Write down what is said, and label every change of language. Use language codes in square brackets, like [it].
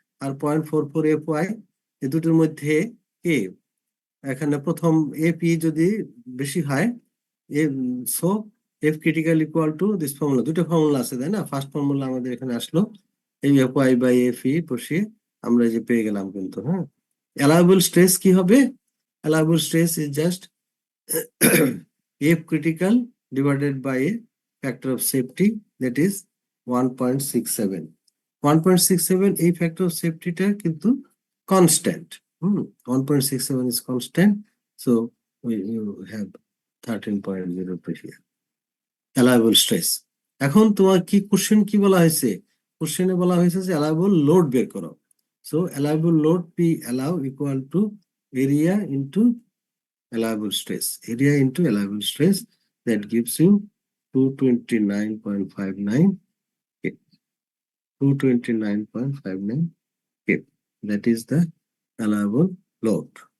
[bn] আর 0.44 F Y, এই দুটোর মধ্যে কে, এখানে প্রথম এফ ই যদি বেশি হয়, [en] so F critical equal to this formula, [bn] দুটো ফর্মুলা আছে তাই না? ফার্স্ট ফর্মুলা আমাদের এখানে আসলো, এই F Y by F E বসিয়ে আমরা এই যে পেয়ে গেলাম কিন্তু। হ্যাঁ, অ্যালাউয়েবল স্ট্রেস কি হবে? [en] Allowable stress is just F critical divided by a factor of safety, that is 1.67. [bn] 1.67 এই factor of safety টা কিন্তু constant. [en] 1.67 is constant, so you have 13.02 here. Allowable stress. [bn] এখন তোমার কি কোশ্চেন কি বলা হয়েছে? কোশ্চেনে বলা হয়েছে যে allowable load বের করো। [en] So allowable load P allow equal to area into allowable stress. Area into allowable stress, that gives you 229.59 K. 229.59 K. That is the allowable load.